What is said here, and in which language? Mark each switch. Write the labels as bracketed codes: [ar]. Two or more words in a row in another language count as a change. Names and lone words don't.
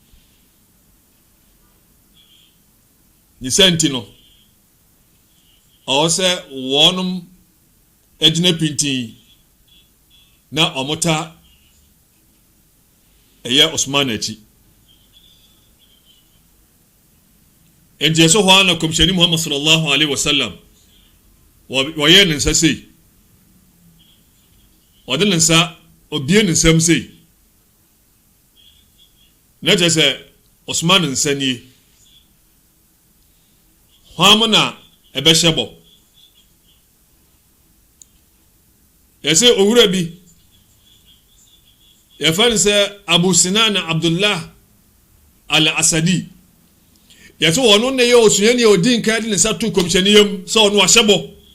[ak] ni senti no ɔsɛ wɔnom egyina pintin na ɔmota ɛyɛ Uthman akyi enti so hɔ ana kɔmhyɛni Muhammad [ar] صلى الله عليه وسلم [ak] wɔyɛ ne nsa sei ɔde ne nsa obie ne nsam sei na kyerɛ sɛ Uthman nsa nie hɔ na ɛbɛhyɛ bɔ yɛsɛ owura bi yɛfa ne sɛ Abu Sinan Abdullah al-Asadi yɛsɛ wɔno ne yɛ osuani a odi nkan de ne nsa to kɔmhyɛni yam sɛ ɔno ahyɛ bɔ